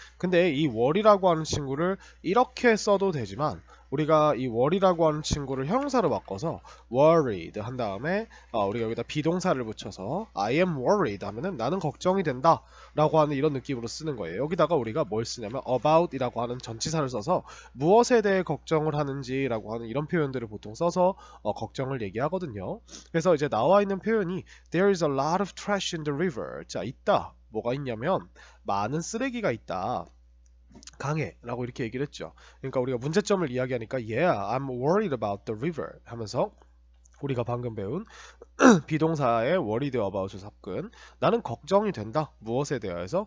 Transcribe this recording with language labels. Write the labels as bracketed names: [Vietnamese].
[Korean] 근데 이 worry라고 하는 친구를 이렇게 써도 되지만, 우리가 이 worry라고 하는 친구를 형용사로 바꿔서 worried 한 다음에 우리가 여기다 비동사를 붙여서 [English] I am worried [Korean] 하면은 나는 걱정이 된다 라고 하는 이런 느낌으로 쓰는 거예요. 여기다가 우리가 뭘 쓰냐면 about 이라고 하는 전치사를 써서 무엇에 대해 걱정을 하는지 라고 하는 이런 표현들을 보통 써서 걱정을 얘기하거든요. 그래서 이제 나와 있는 표현이 [English] There is a lot of trash in the river. [Korean] 자, 있다. 뭐가 있냐면 많은 쓰레기가 있다. 강해 라고 이렇게 얘기를 했죠. 그러니까 우리가 문제점을 이야기하니까 [English] Yeah, I'm worried about the river [Korean] 하면서 우리가 방금 배운 비동사의 worried about을 섞은 나는 걱정이 된다. 무엇에 대하여서?